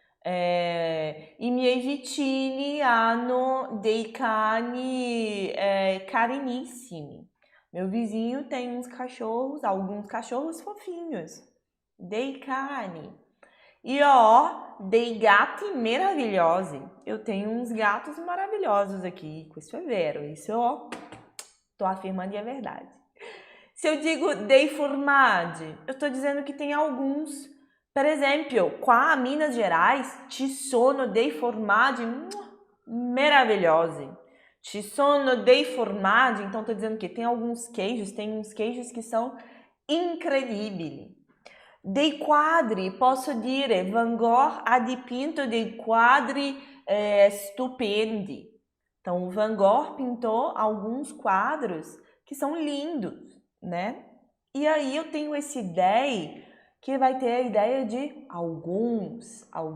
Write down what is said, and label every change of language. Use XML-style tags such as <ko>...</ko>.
<it>I miei vicini hanno dei cani carinissimi.</it> <pt>Meu vizinho tem uns cachorros, alguns cachorros fofinhos.</pt> <it>Dei cani. E ho dei gatti meravigliosi.</it> <pt>Eu tenho uns gatos maravilhosos aqui. Isso é vero. Isso eu estou afirmando e é verdade. Se eu digo</pt> <it>dei formaggi,</it> <pt>eu estou dizendo que tem alguns.</pt> <it>Per esempio, qua a Minas Gerais ci sono dei formaggi meravigliosi. Ci sono dei formaggi,</it> <pt>então estou dizendo que tem uns queijos que são incredibili.</pt> <it>Dei quadri, posso dire Van Gogh ha dipinto dei quadri stupendi.</it> <pt>Então, o Van Gogh pintou alguns quadros que são lindos, né? E aí eu tenho esse dei que vai ter a ideia de alguns.</pt>